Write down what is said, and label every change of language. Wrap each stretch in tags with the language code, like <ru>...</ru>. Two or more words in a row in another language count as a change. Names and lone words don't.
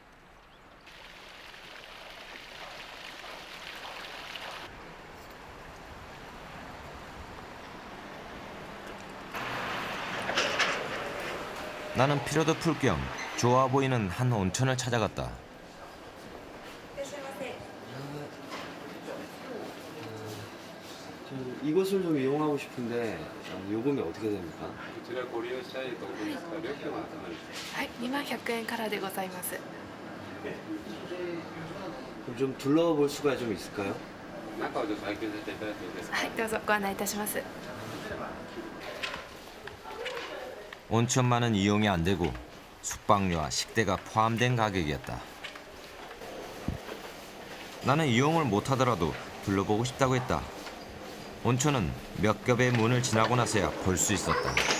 <ko>나는 피로도 풀 겸 좋아 보이는 한 온천을 찾아갔다. 이곳을 좀 이용하고 싶은데 요금이 어떻게 됩니까?</ko> <ja>はい、2100円からでございます。</ja> <ko>그럼 좀 둘러볼 수가 좀 있을까요?</ko> <ja>はい、どうぞご案内いたします。</ja> <ko>온천만은 이용이 안 되고 숙박료와 식대가 포함된 가격이었다. 나는 이용을 못하더라도 둘러보고 싶다고 했다. 온천은 몇 겹의 문을 지나고 나서야 볼 수 있었다.</ko>